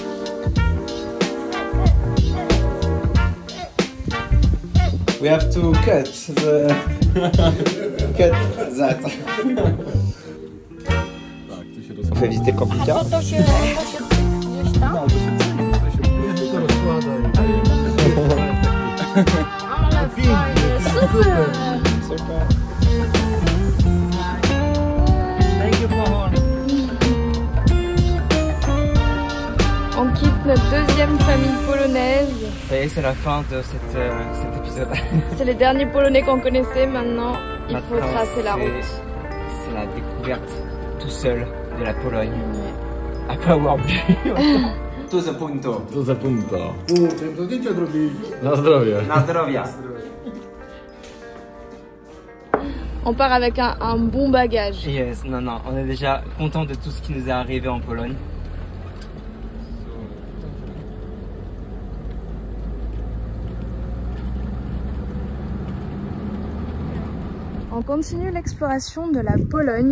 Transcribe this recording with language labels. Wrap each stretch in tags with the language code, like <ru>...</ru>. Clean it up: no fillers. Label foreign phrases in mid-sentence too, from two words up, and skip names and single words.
<en>We have to cut that.</en> <fr>On fait visiter le camping-car.</fr> <pl>To się gdzieś tam? Ale fajnie, super!</pl> <fr>Super. On quitte notre deuxième famille polonaise. Ça y est, c'est la fin de cet épisode. C'est les derniers Polonais qu'on connaissait. Maintenant, il faut Maintenant, tracer la route. C'est la découverte tout seul de la Pologne. Après avoir bu.</fr> <pl>Tu za punto. To za punto. To zdjęcia zrobili. Na zdrowie. Na zdrowia.</pl> <fr>On part avec un bon bagage. Yes, non, on est déjà content de tout ce qui nous est arrivé en Pologne. On continue l'exploration de la Pologne.</fr>